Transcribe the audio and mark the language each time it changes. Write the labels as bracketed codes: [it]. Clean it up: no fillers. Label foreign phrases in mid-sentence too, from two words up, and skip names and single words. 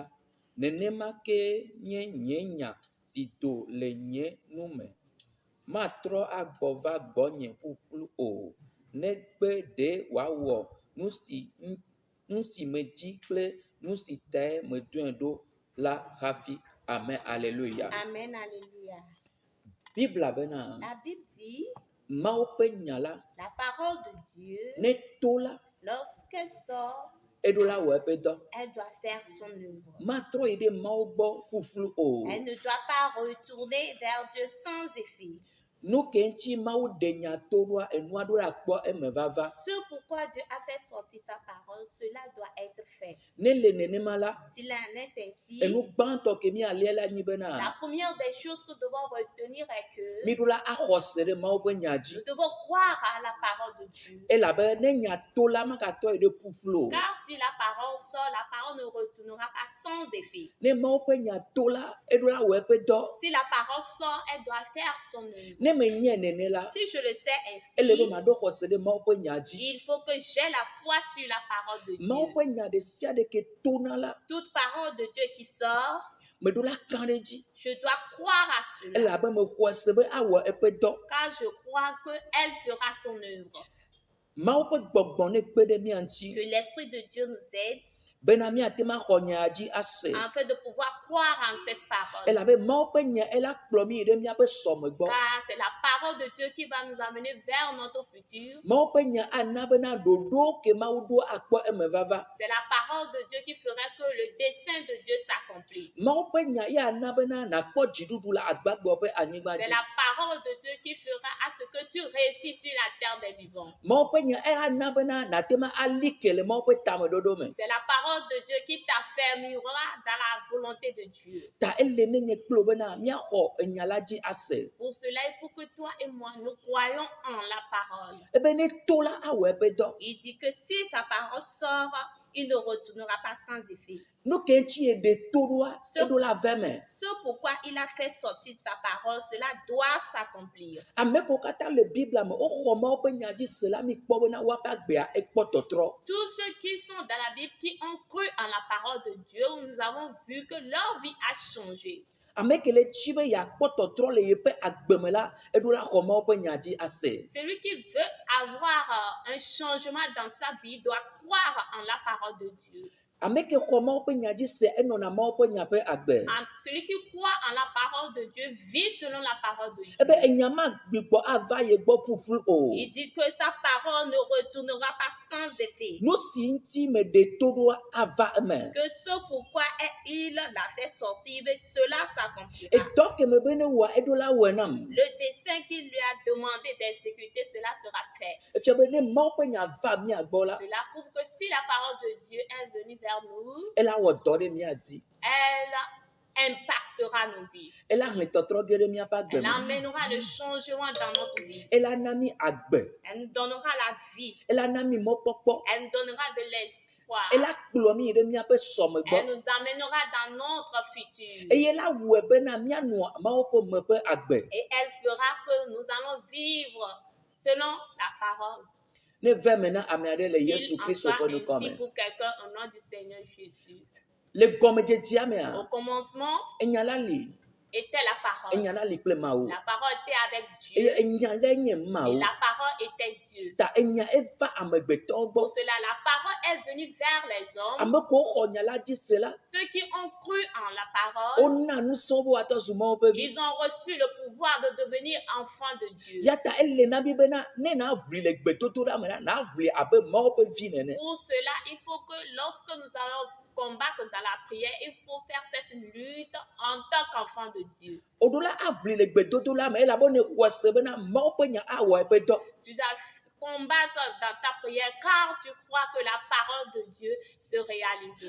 [ee] Nenema ke nye nye nya si do le nye nu me. Matrɔ agbɔ va gbɔnye ƒuƒlu o. Negbe ɖe wòawɔ nu si medi kple nu si tae medoe ɖo la hafi. Amen. Alléluia. Amen. Alléluia. Bible bena. [fr] La Bible dit. [ee] Mawo ƒe nya la. [fr] La parole de Dieu. [ee] Ne to la. [fr] Lorsqu'elle sort. [ee] Eɖo la wɔ eƒe dɔ. [fr] Elle doit faire son œuvre. [ee] Matrɔ yi ɖe Mawu gbɔ ƒuƒlu o. [fr] Elle ne doit pas retourner vers Dieu sans effet. [ee] Nu ke ŋuti Mawu ɖe nya to ɖoa enua ɖo la kpɔ eme vava. [fr] Ce pourquoi Dieu a fait sortir sa parole, cela doit être fait. [ee] Ne le nenema la. [fr] S'il en est ainsi. [ee] Enu gbãtɔ ke mi alia la nyi bena. [fr] La première des choses que nous devons retenir est que. [ee] Mi ɖo la axɔ se ɖe Mawu ƒe nya dzi. [fr] Nous devons croire à la parole de Dieu. [ee] Elabe ne nya to la magatɔ yi ɖe ƒuƒlu o. [fr] Car si la parole sort, la parole ne retournera pas sans effet. [ee] Ne Mawu ƒe nya to la, eɖo la wɔ eƒe dɔ. [fr] Si la parole sort, elle doit faire son œuvre. [ee] Ne me nye nene la. [fr] Si je le sais ainsi. [ee] Ele be maɖo xɔse ɖe Mawu ƒe nya dzi. [fr] Il faut que j'ai la foi sur la parole de Dieu. [ee] Mawu ƒe nya ɖe sia ɖe ke tona la. [fr] Toute parole de Dieu qui sort. [ee] Meɖo la kã ɖe dzi. [fr] Je dois croire à cela. [ee] Elabe me xɔ se be awɔ eƒe dɔ. [fr] Car je crois que elle fera son œuvre. [ee] Mawu ƒe gbɔgbɔ ne kpe ɖe mia ŋuti. [fr] Que l'esprit de Dieu nous aide. [ee] Bena miate ma xɔ nya dzi ase. [fr] Afin de pouvoir croire en cette parole. [ee] Elabe Mawu ƒe nya ela kplɔ mi yi ɖe miaƒe sɔme gbɔ. [fr] Car c'est la parole de Dieu qui va nous amener vers notre futur. [ee] Mawu ƒe nya ana bena ɖoɖo ke Mawu ɖo akpɔ eme vava. [fr] C'est la parole de Dieu qui ferait que le dessein de Dieu s'accomplisse. [ee] Mawu ƒe nya ya ana bena nakpɔ dziɖuɖu le agbagbɔ ƒe anyigba [fr] C'est [ee] dzi. [fr] la parole de Dieu qui fera à ce que tu réussisses sur la terre des vivants. [ee] Mawu ƒe nya ya ana bena nate ma ali ke le Mawu ƒe tameɖoɖo me. [fr] C'est la parole de Dieu qui t'affermira dans la volonté de Dieu. [ee] Ta ele ne nye kplo bena miaxɔ enya la dzi ase. [fr] Pour cela, il faut que toi et moi, nous croyons en la parole. [ee] Ebe ne to la awɔ eƒe dɔ. [fr] Il dit que si sa parole sort, il ne retournera pas sans effet. [ee] Nu ke ŋuti ye ɖe to ɖoa, eɖo la ve me. [fr] Ce pourquoi il a fait sortir sa parole, cela doit s'accomplir. [ee] Ame ko katã le Biblia me, woxɔ Mawu ƒe nya dzi se la mi kpɔ bena woaƒe agbea ekpɔ tɔtrɔ. [fr] Tous ceux qui sont dans la Bible, qui ont cru en la parole de Dieu, nous avons vu que leur vie a changé. [ee] Ame ke le tsi be yeakpɔ tɔtrɔ le yeƒe agbe me la, eɖo la xɔ Mawu ƒe nya dzi ase. [fr] Celui qui veut avoir un changement dans sa vie doit croire en la parole de Dieu. [ee] Ame ke xɔ Mawu ƒe nya dzi se enɔna Mawu ƒe nya ƒe agbe. [fr] Celui qui croit en la parole de Dieu vit selon la parole de Dieu. [ee] Ebe enya magbigbɔ ava ye gbɔ ƒuƒlu o. [fr] Il dit que sa parole ne retournera pas sans effet. [ee] Nu si ŋuti meɖe to ɖo ava eme. [fr] Que ce pourquoi il l'a fait sortir, cela s'accomplira. [ee] Edɔ ke me be ne wɔa eɖo la wɔe nam. [fr] Le dessein qu'il lui a demandé d'exécuter, cela sera fait. [ee] Efia be ne Mawu ƒe nya va mia gbɔ la. [fr] Cela prouve que si la parole de Dieu est venue vers nous, [ee] Ela wɔ dɔ ɖe mia dzi. [fr] elle impactera nos vies. [ee] Ela hlẽ tɔtrɔ ge ɖe miaƒe agbe [fr] Elle [ee] me. [fr] amènera le changement dans notre vie. [ee] Ela na mi agbe. [fr] Elle nous donnera la vie. [ee] Ela na mi mɔkpɔkpɔ. [fr] Elle nous donnera de l'espoir. [ee] Ela kplɔ mi yi ɖe miaƒe sɔme [fr] Elle [ee] gbɔ. [fr] nous amènera dans notre futur. [ee] Eye la wɔe bena mianɔ Mawu ƒe me ƒe agbe. [fr] Et elle fera que nous allons vivre selon la parole. [ee] Ne ve me na ame aɖe le Yesu [fr] Il en [ee] Kristo [fr] soit [ee] ƒe [fr] ainsi [ee] nukɔme. [fr] pour quelqu'un au nom du Seigneur Jésus. [ee] Le gɔmedzedzea [fr] Au [ee] mea, [fr] commencement [ee] enya la li. [fr] était la parole. [ee] Enya la li kple Mawu. [fr] La parole était avec Dieu. [ee] Eye enya la nye [fr] Et [ee] Mawu. [fr] la parole était Dieu. [ee] Ta enya eva amegbetɔwo gbɔ. [fr] Pour cela, la parole est venue vers les hommes. [ee] Ame kewo xɔ nya la dzi se la, [fr] Ceux qui ont cru en la parole, [ee] wona nu sɔ̃ be woatɔ zu Mawu ƒe vi. [fr] ils ont reçu le pouvoir de devenir enfants de Dieu. [ee] Ya ta ele na mi bena ne na ʋli le gbedodoɖa me la, na ʋli abe Mawu ƒe vi nene. [fr] Pour cela, il faut que lorsque nous allons combattre dans la prière, il faut faire cette lutte en tant qu'enfant de Dieu. [ee] Oɖo la aʋli le gbedodoɖa me elabena xɔ se bena Mawu ƒe nya awɔ eƒe dɔ. [fr] Tu dois combattre dans ta prière car tu crois que la parole de Dieu se réalisera.